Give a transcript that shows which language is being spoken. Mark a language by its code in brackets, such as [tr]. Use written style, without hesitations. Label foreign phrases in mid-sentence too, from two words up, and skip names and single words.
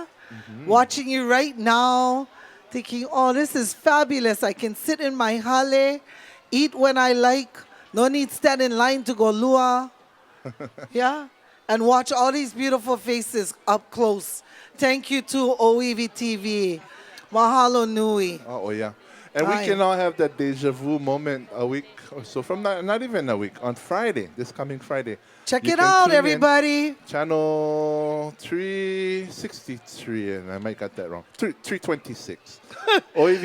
[en] Watching you right now, thinking, oh, this is fabulous. I can sit in my hale, eat when I like, no need stand in line to go lua, yeah? And watch all these beautiful faces up close. Thank you to ʻŌiwi TV. [haw] Mahalo nui. [en] Oh, yeah. And Aye. we can all have that deja vu moment a week or so from now, not even a week, on Friday, this coming Friday. Check You it can out, tune in, everybody. Channel 363, and I might got that wrong. 326. ʻŌiwi